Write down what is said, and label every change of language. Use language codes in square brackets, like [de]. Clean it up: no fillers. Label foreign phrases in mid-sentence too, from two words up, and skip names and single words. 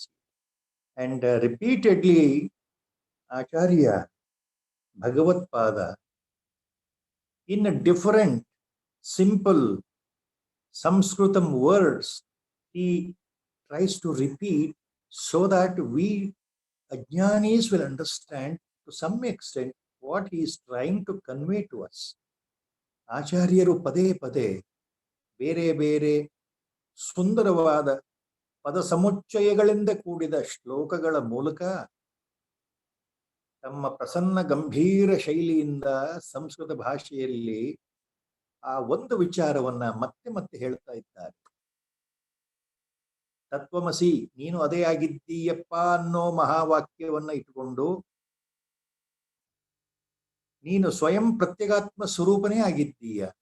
[en] And repeatedly, Acharya Bhagavad Pada, in a different, simple Sanskritam words, he tries to repeat so that we Ajnanis will understand to some extent what he is trying to convey to us. [kn] ಆಚಾರ್ಯರು ಪದೇ ಪದೇ, ಬೇರೆ ಬೇರೆ, ಸುಂದರವಾದ, ಪದ samuಚ್ಚಯಗಳಿಂದ ಕೂಡಿದ ಶ್ಲೋಕಗಳ ಮೂಲಕ ತಮ್ಮ ಪ್ರಸನ್ನ ಗಂಭೀರ ಶೈಲಿಯಿಂದ ಸಂಸ್ಕೃತ ಭಾಷೆಯಲ್ಲಿ ಆ ಒಂದು ವಿಚಾರವನ್ನ ಮತ್ತೆ ಮತ್ತೆ ಹೇಳ್ತಾ ಇದ್ದಾರೆ. ತತ್ವಮಸಿ, ನೀನು ಅದೇ ಆಗಿದ್ದೀಯಪ್ಪ ಅನ್ನೋ ಮಹಾವಾಕ್ಯವನ್ನ ಇಟ್ಟುಕೊಂಡು ನೀನು ಸ್ವಯಂ ಪ್ರತ್ಯಗಾತ್ಮ ಸ್ವರೂಪನೇ ಆಗಿದ್ದೀಯ.